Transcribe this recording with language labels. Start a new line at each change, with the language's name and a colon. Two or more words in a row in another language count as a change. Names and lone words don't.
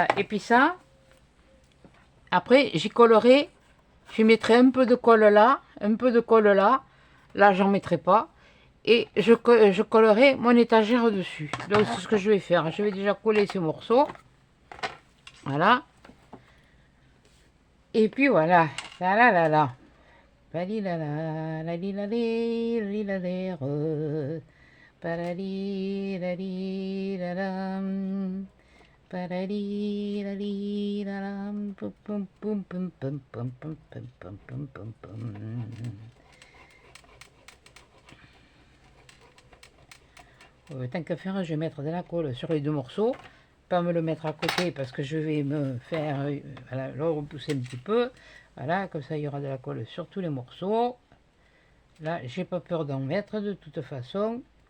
French: Et puis ça, après, j'y collerai, je mettrai un peu de colle là, un peu de colle là. Là, j'en mettrai pas. et je collerai mon étagère dessus. Donc c'est ce que je vais faire. Je vais déjà coller ces morceaux. Voilà. Et puis voilà. La la la la. La li la la la li la li la la parali la li la la parali la li la la pum pum pum pum pum pum pum pum pum pum pum. Tant qu'à faire, je vais mettre de la colle sur les deux morceaux, pas me le mettre à côté parce que je vais me faire voilà, le repousser un petit peu. Voilà, comme ça il y aura de la colle sur tous les morceaux. Là, j'ai pas peur d'en mettre de toute façon.